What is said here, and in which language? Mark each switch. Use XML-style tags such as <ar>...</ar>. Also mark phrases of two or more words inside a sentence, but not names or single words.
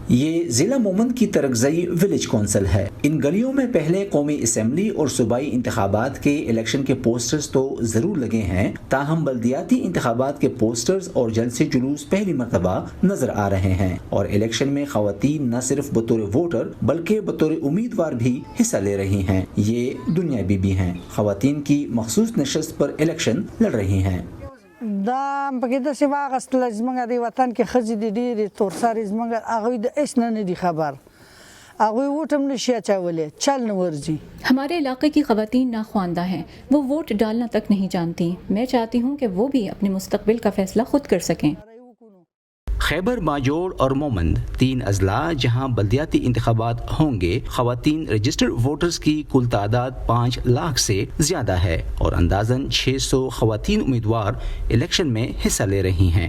<ur>یہ ضلع مومند کی ترکزئی ولیج کونسل ہے۔ ان گلیوں میں پہلے قومی اسمبلی اور صوبائی انتخابات کے الیکشن کے پوسٹرز تو ضرور لگے ہیں، تاہم بلدیاتی انتخابات کے پوسٹرز اور جلسے جلوس پہلی مرتبہ نظر آ رہے ہیں، اور الیکشن میں خواتین نہ صرف بطور ووٹر بلکہ بطور امیدوار بھی حصہ لے رہی ہیں۔ یہ دنیا بی بی ہیں، خواتین کی مخصوص نشست پر الیکشن لڑ رہی ہیں۔</ur> <ps>دا پکې داسې واغستله زموږ د وطن کې ښځې دي ډېرې تورسرې زموږ هغوی د هېڅ نه دي خبر، هغوی ووټ هم نشي اچولی، چل نه ورځي۔</ps> <ur>ہمارے علاقے کی خواتین ناخواندہ ہیں، وہ ووٹ ڈالنا تک نہیں جانتی۔ میں چاہتی ہوں کہ وہ بھی اپنے مستقبل کا فیصلہ خود کر سکیں۔ خیبر ماجوڑ اور مومند 3 اضلاع جہاں بلدیاتی انتخابات ہوں گے، خواتین رجسٹرڈ ووٹرز کی کل تعداد 5 لاکھ سے زیادہ ہے اور اندازاً 600 خواتین امیدوار الیکشن میں حصہ لے رہی ہیں۔</ur>